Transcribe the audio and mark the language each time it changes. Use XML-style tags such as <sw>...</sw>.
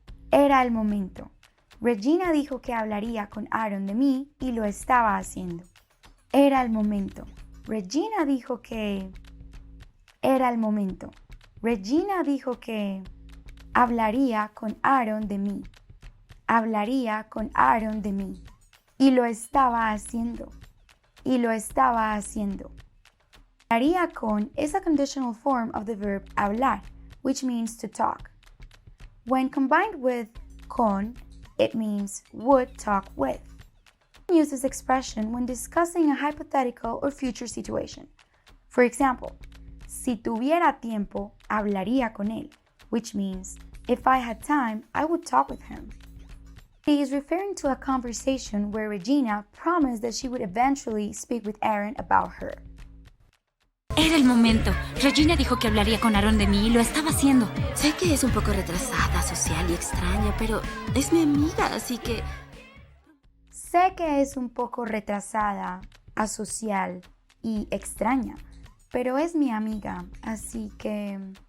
<es>Era el momento. Regina dijo que hablaría con Aaron de mí y lo estaba haciendo. Era el momento. Regina dijo que... Era el momento. Regina dijo que hablaría con Aaron de mí. Hablaría con Aaron de mí. Y lo estaba haciendo. Y lo estaba haciendo.</es> <en>Hablaría con is a conditional form of the verb hablar, which means to talk. When combined with con, it means would talk with. We use this expression when discussing a hypothetical or future situation. For example,</en> <es>si tuviera tiempo, hablaría con él,</es> <en>which means if I had time, I would talk with him. He is referring to a conversation where Regina promised that she would eventually speak with Aaron about her.</en> <es>Era el momento. Regina dijo que hablaría con Aaron de mí y lo estaba haciendo. Sé que es un poco retrasada, social y extraña, pero es mi amiga, así que... Sé que es un poco retrasada, asocial y extraña, pero es mi amiga, así que...</es>